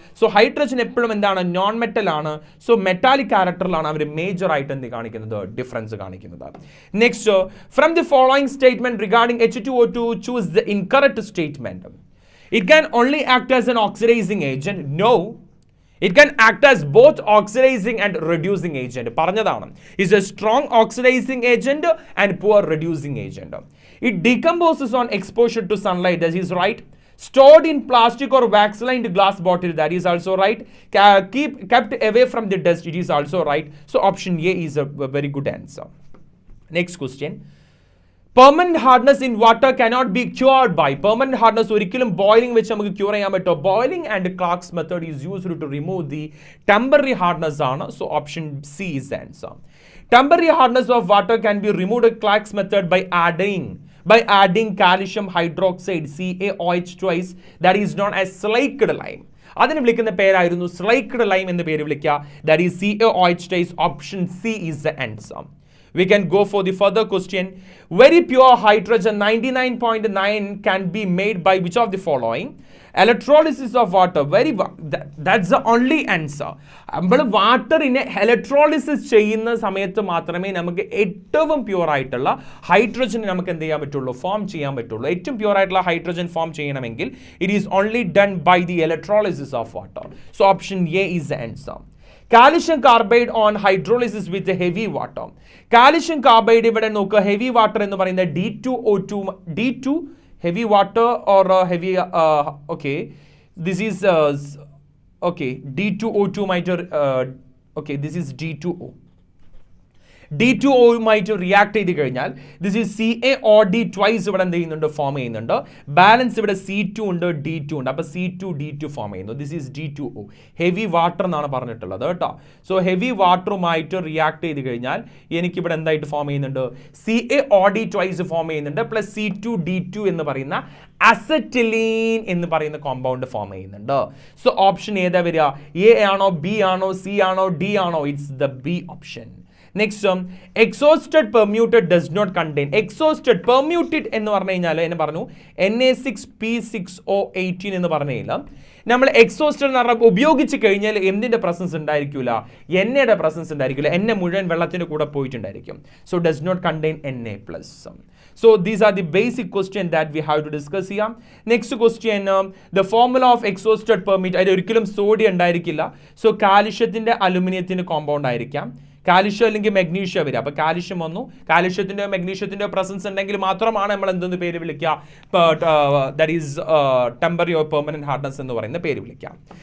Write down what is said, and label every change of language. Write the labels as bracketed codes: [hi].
[ml] So hydrogen എപ്പോഴും എന്താണ്, non metal ആണ്. സോ മെറ്റാലിക് ക്യാരക്ടറിലാണ് അവർ മേജർ ആയിട്ട് എന്ത് കാണിക്കുന്നത്, ഡിഫറൻസ് കാണിക്കുന്നത്. [en] Next, from the following statement regarding H2O2 choose the incorrect statement. It can only act as an oxidising agent. No, it can act as both oxidizing and reducing agent. [ml] പറഞ്ഞതാണ്, [en] is a strong oxidizing agent and poor reducing agent. It decomposes on exposure to sunlight. That is right. Stored in plastic or wax-lined glass bottle. That is also right. Kept away from the dust. It is also right. So option A is a very good answer. Next question. Permanent hardness in water cannot be cured by. [ml] Permanent hardness ഒരിക്കലും boiling വെച്ച് നമുക്ക് cure ചെയ്യാൻ പറ്റുമോ? [en] Boiling and Clark's method is used to remove the temporary hardness [ml] ആണ്. [en] So option C is the answer. Temporary hardness of water can be removed by Clark's method by adding calcium hydroxide CaOH twice, that is known as slaked lime. [ml] അതിന് വിളിക്കുന്ന പേരായിരുന്നു സ്ലൈക്ഡ് lime എന്ന് പേര് വിളിക്കുക. [en] That is CaOH twice. Option C is the answer. We can go for the further question. Very pure hydrogen 99.9 can be made by which of the following? Electrolysis of water. That's the only answer. [ml] നമ്മൾ വാട്ടറിനെ electrolysis ചെയ്യുന്ന സമയത്ത് മാത്രമേ നമുക്ക് ഏറ്റവും pure ആയിട്ടുള്ള hydrogen നമുക്ക് എന്ത് ചെയ്യാൻ പറ്റുള്ളൂ, ഫോം ചെയ്യാൻ പറ്റുള്ളൂ. ഏറ്റവും പ്യൂർ ആയിട്ടുള്ള ഹൈഡ്രജൻ ഫോം ചെയ്യണമെങ്കിൽ [en] It is only done by the electrolysis of water. So option A is the answer. Calcium carbide on hydrolysis with heavy water. [ml] Calcium carbide ഇവിടെ നോക്കുക, ഹെവി വാട്ടർ എന്ന് പറയുന്നത് D2 [en] heavy water or heavy okay, this is okay, D2O2 might okay, this is D2O. [ml] D2O react ചെയ്ത് കഴിഞ്ഞാൽ [en] this is CaOD twice [ml] ഇവിടെ എന്ത് ചെയ്യുന്നുണ്ട്, form ചെയ്യുന്നുണ്ട്. ബാലൻസ് ഇവിടെ C2 ഉണ്ട്, D2 ഉണ്ട്. അപ്പോൾ C2 D2 ഫോം ചെയ്യുന്നു. [en] This is D2O. [ml] Heavy water എന്നാണ് പറഞ്ഞിട്ടുള്ളത് കേട്ടോ. സോ ഹെവി വാട്ടറുമായിട്ട് റിയാക്ട് ചെയ്ത് കഴിഞ്ഞാൽ എനിക്കിവിടെ എന്തായിട്ട് ഫോം ചെയ്യുന്നുണ്ട്, CaOD ട്വൈസ് ഫോം ചെയ്യുന്നുണ്ട്, പ്ലസ് C2 D2 എന്ന് പറയുന്ന അസറ്റിലീൻ എന്ന് പറയുന്ന കോമ്പൗണ്ട് ഫോം ചെയ്യുന്നുണ്ട്. സോ ഓപ്ഷൻ ഏതാ വരിക, എ ആണോ, ബി ആണോ, സി ആണോ, ഡി ആണോ? [en] It's the B option. Next, exhausted permutit does not contain. [ml] Exhausted പെർമ്യൂട്ടഡ് എന്ന് പറഞ്ഞു കഴിഞ്ഞാൽ എന്നെ പറഞ്ഞു Na6P6O18 എന്ന് പറഞ്ഞു കഴിഞ്ഞാൽ നമ്മൾ എക്സോസ്റ്റഡ് എന്ന് പറഞ്ഞാൽ ഉപയോഗിച്ച് കഴിഞ്ഞാൽ എന്തിൻ്റെ പ്രസൻസ് ഉണ്ടായിരിക്കില്ല, എണ്ണയുടെ പ്രസൻസ് ഉണ്ടായിരിക്കില്ല. എണ്ണ മുഴുവൻ വെള്ളത്തിൻ്റെ കൂടെ പോയിട്ടുണ്ടായിരിക്കും. [en] So does not contain Na+. So these are the basic question that we have to discuss here. Next question, the formula of exhausted permit. [ml] അതിൽ ഒരിക്കലും സോഡിയം ഉണ്ടായിരിക്കില്ല. സോ കാൽഷ്യത്തിൻ്റെ അലുമിനിയത്തിൻ്റെ കോമ്പൗണ്ട് ആയിരിക്കാം. കാൽഷ്യം അല്ലെങ്കിൽ മെഗ്നീഷ്യം വരിക. അപ്പോൾ കാൽഷ്യം വന്നു, കാൽഷ്യത്തിൻ്റെയോ മെഗ്നീഷ്യത്തിൻ്റെയോ പ്രസൻസ് ഉണ്ടെങ്കിൽ മാത്രമാണ് നമ്മൾ എന്തെന്ന് പേര് വിളിക്കുക, [en] that is temporary or permanent hardness [ml] എന്ന് പറയുന്ന പേര് വിളിക്കാം.